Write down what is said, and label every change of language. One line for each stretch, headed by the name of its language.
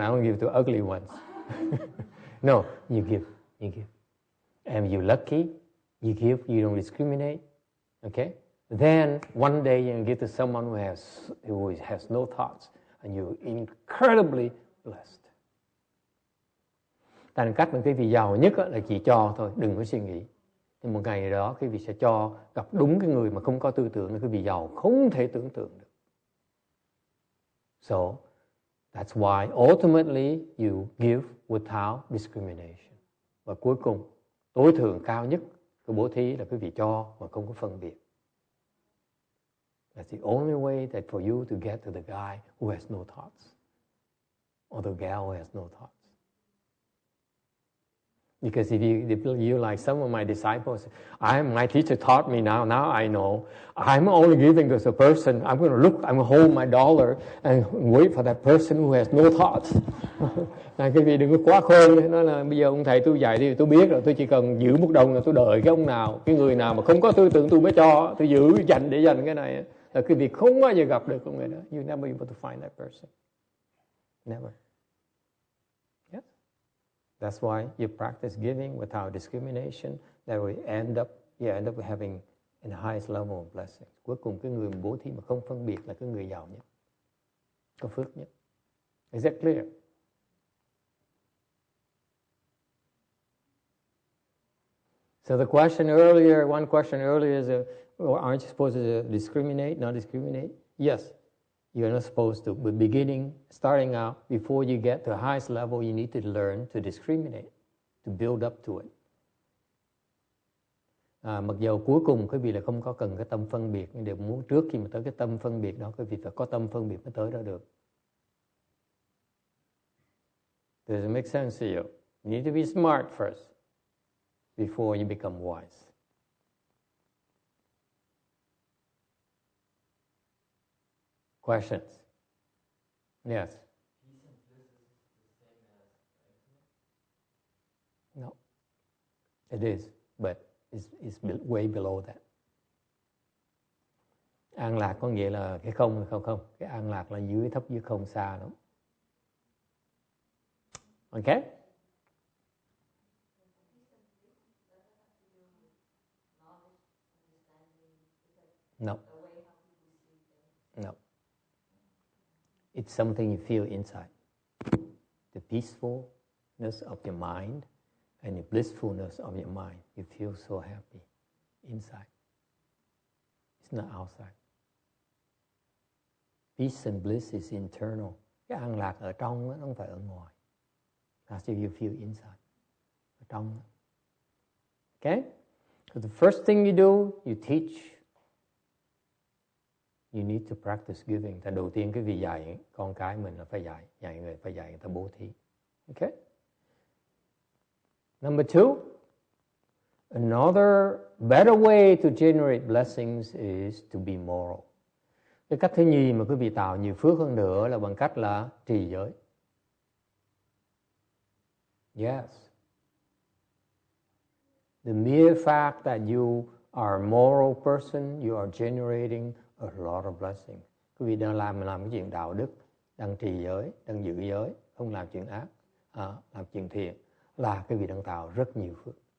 English: I don't give to ugly ones. No, you give. And you're lucky. You give, you don't discriminate. Okay? Then one day you give to someone who has no thoughts, and you're incredibly blessed.
Vietnamese: Thành cách mà quý vị giàu nhất là chỉ cho thôi, đừng có suy nghĩ. Thì một ngày đó quý vị sẽ cho, gặp đúng cái người mà không có tư tưởng, quý vị giàu không thể tưởng tượng được.
English: So that's why ultimately you give without discrimination.
Vietnamese: Và cuối cùng, tối thượng cao nhất của bố thí là quý vị cho mà không có phân biệt.
English: That's the only way that for you to get to the guy who has no thoughts, or the gal who has no thoughts. Because if you like some of my disciples, my teacher taught me now I know. I'm only giving to the person. I'm going to look, I'm going to hold my dollar and wait for that person who has no thoughts.
Vietnamese: Cái vị đừng có quá khôn. Nói là bây giờ ông thầy tôi dạy thì tôi biết rồi, tôi chỉ cần giữ một đồng là tôi đợi cái ông nào, cái người nào mà không có tư tưởng tôi mới cho, tôi giữ dành để dành cái này. Là cái việc không bao giờ gặp được con người đó.
English: You never be able to find that person. Never. That's why you practice giving without discrimination. That will end up having the highest level of blessing.
Vietnamese: Cuối cùng cái người bố thí mà không phân biệt là cái người giàu nhất, có phước nhất.
English: Is that clear? So one question earlier is, aren't you supposed to discriminate, not discriminate? Yes. You're not supposed to, but starting out, before you get to the highest level, you need to learn to discriminate, to build up to it.
Vietnamese: Mặc dù cuối cùng quý vị là không có cần cái tâm phân biệt, nhưng đều muốn trước khi mà tới cái tâm phân biệt đó, quý vị phải có tâm phân biệt mới tới đó được.
English: Does it make sense to you? You need to be smart first, before you become wise. Questions? Yes. Peace and bliss is the same as infinite? No. It is, but it's way below that.
Vietnamese: An lạc có nghĩa là cái không hay không? Cái an lạc là thấp dưới không, xa lắm.
English: Okay? No. No. It's something you feel inside. The peacefulness of your mind and the blissfulness of your mind. You feel so happy inside. It's not outside. Peace and bliss is internal.
Vietnamese: Cái an lạc ở trong đó, nó không phải ở ngoài.
English: That's how you feel inside.
Vietnamese: Ở trong đó.
English: Okay? So the first thing you do, you teach. You need to practice giving.
Vietnamese: Tại đầu tiên cái việc dạy con cái mình là phải dạy người ta bố thí. Okay?
English: Number 2, another better way to generate blessings is to be moral.
Vietnamese: Cái cách thứ nhì mà quý vị tạo nhiều phước hơn nữa là bằng cách là trì giới.
English: Yes. The mere fact that you are a moral person, you are generating a lot of blessings.
Vietnamese: Quý vị đang làm cái chuyện đạo đức, đang trì giới, đang giữ giới, không làm chuyện ác, làm chuyện thiện, là quý vị đang tạo rất nhiều phước.